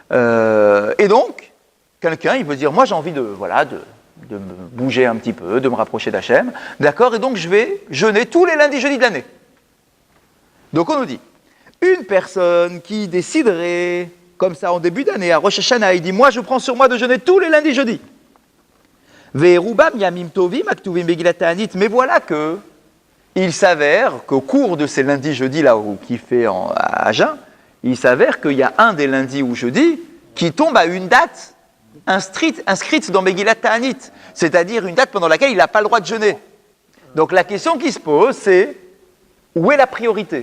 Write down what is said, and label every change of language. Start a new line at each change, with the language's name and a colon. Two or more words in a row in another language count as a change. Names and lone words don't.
French: Et donc, quelqu'un, il peut dire, moi j'ai envie de me bouger un petit peu, de me rapprocher d'Hachem. D'accord? Et donc je vais jeûner tous les lundis, jeudis de l'année. Donc on nous dit, une personne qui déciderait, comme ça en début d'année, à Rosh Hashanah, il dit, moi je prends sur moi de jeûner tous les lundis, jeudis.
Hebrew: ואירעו בהם ימים טובים הכתובים מגילת תענית.
French: Mais voilà que il s'avère qu'au cours de ces lundis, jeudis là où qui fait à jeun, il s'avère qu'il y a un des lundis ou jeudis qui tombe à une date inscrite dans Megillat Ta'anit, c'est-à-dire une date pendant laquelle il n'a pas le droit de jeûner. Donc la question qui se pose, c'est où est la priorité?